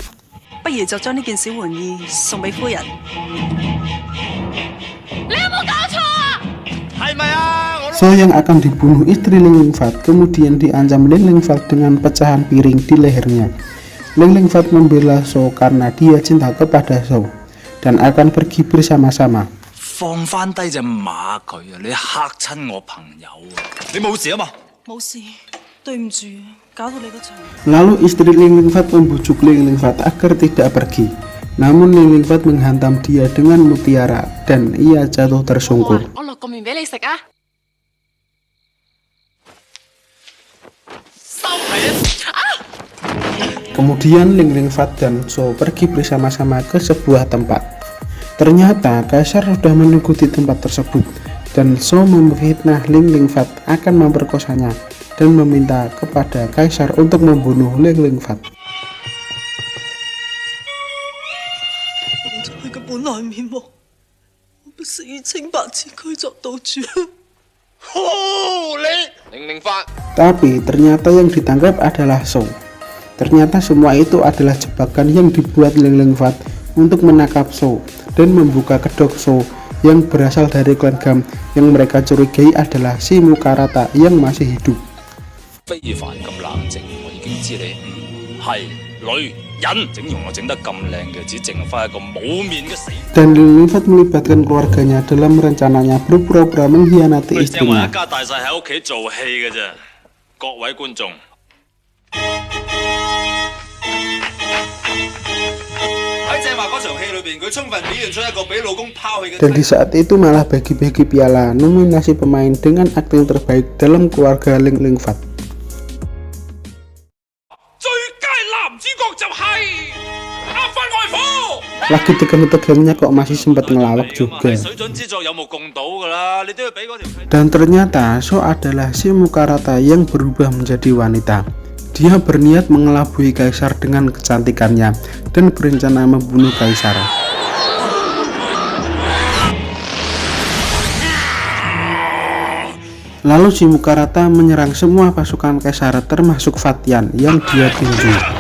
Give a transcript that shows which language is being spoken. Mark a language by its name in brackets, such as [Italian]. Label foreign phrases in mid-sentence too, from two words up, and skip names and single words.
[Indonesian] Zhou yang akan dibunuh istri Ling Lingfat kemudian diancam Ling Lingfat dengan pecahan piring di lehernya. Ling Lingfat membela Zhou karena dia cinta kepada Zhou dan akan pergi bersama-sama. [Cantonese] 放翻低只馬佢啊！你嚇親我朋友啊！你冇事啊嘛？冇事，對唔住，搞到你個場。 [Indonesian] Lalu istri Ling Ling Fat membujuk Ling Ling Fat agar tidak pergi. Namun Ling Ling Fat menghantam dia dengan mutiara dan ia jatuh tersungkur. [Cantonese] 我落個麵俾你食啊！ [Indonesian] Kemudian Ling Ling Fat dan Zhou pergi bersama-sama ke sebuah tempat. Ternyata Kaisar sudah menunggu di tempat tersebut dan Zhou memfitnah Ling Ling Fat akan memperkosanya dan meminta kepada Kaisar untuk membunuh Ling Ling Fat. [Cantonese] 佢嘅本來面目，我不惜以清白之軀作賭注。 [Indonesian] Tapi ternyata yang ditangkap adalah Zhou. Ternyata semua itu adalah jebakan yang dibuat Ling Ling Fat untuk menangkap Zhou dan membuka kedok Zhou yang berasal dari klan Gam yang mereka curigai adalah si Mukarata yang masih hidup. [Cantonese] 非凡咁冷靜，我已經知你係女人，整容我整得咁靚嘅，只剩翻一個冇面嘅死。 [Indonesian] Dan Ling Ling Fat melibatkan keluarganya dalam rencananya berpura-pura mengkhianati [Cantonese] 正話 [Indonesian] istrinya. [Cantonese] 一家大細喺屋企做戲嘅啫，各位觀眾。喺正話嗰場戲裏邊，佢充分表現出一個俾老公拋棄嘅。 [Indonesian] Dan di saat itu malah bagi-bagi piala nominasi pemain dengan akting terbaik dalam keluarga Ling Ling Fat. [Cantonese] 最佳男主角就係阿芬外父。 [Indonesian] Lagi tegang-tegangnya kok masih sempat ngelawak juga. [Cantonese] 水準之作有目共睹㗎啦，你都要俾嗰條。 [Indonesian] Dan ternyata Zhou adalah si Mukarata yang berubah menjadi wanita. Dia berniat mengelabui Kaisar dengan kecantikannya dan berencana membunuh Kaisar. Lalu si Mukarata menyerang semua pasukan Kaisar termasuk Fatian yang dia tinju.